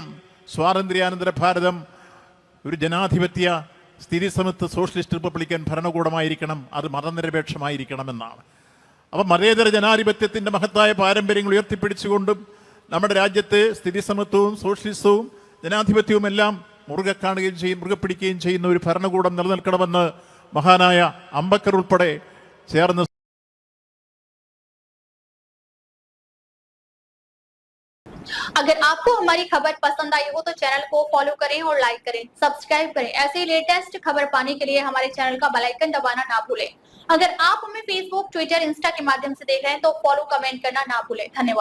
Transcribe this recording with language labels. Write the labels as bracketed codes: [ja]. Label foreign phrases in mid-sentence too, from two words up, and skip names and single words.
[ml] സ്വാതന്ത്ര്യാനന്തര ഭാരതം ഒരു ജനാധിപത്യ സ്ഥിതി സമത്വ [en] socialist republican [ml] ഭരണകൂടമായിരിക്കണം, അത് മതനിരപേക്ഷമായിരിക്കണമെന്നാണ്. അപ്പം മതേതര ജനാധിപത്യത്തിൻ്റെ മഹത്തായ പാരമ്പര്യങ്ങൾ ഉയർത്തിപ്പിടിച്ചുകൊണ്ടും നമ്മുടെ രാജ്യത്ത് സ്ഥിതി സമത്വവും സോഷ്യലിസവും ജനാധിപത്യവും എല്ലാം മുറുകെ പിടിക്കുകയും ചെയ്യുന്ന ഒരു ഭരണകൂടം നിലനിൽക്കണമെന്ന് മഹാനായ അംബേദ്കർ ഉൾപ്പെടെ ചേർന്ന് [hi] अगर आपको हमारी खबर पसंद आई हो तो चैनल को फॉलो करें और लाइक करें, सब्सक्राइब करें। ऐसे ही लेटेस्ट खबर पाने के लिए हमारे चैनल का [en] bell icon [hi] दबाना ना भूलें। अगर आप हमें फेसबुक, ट्विटर, इंस्टा के माध्यम से देख रहे हैं तो [en] follow, comment [hi] करना ना भूलें।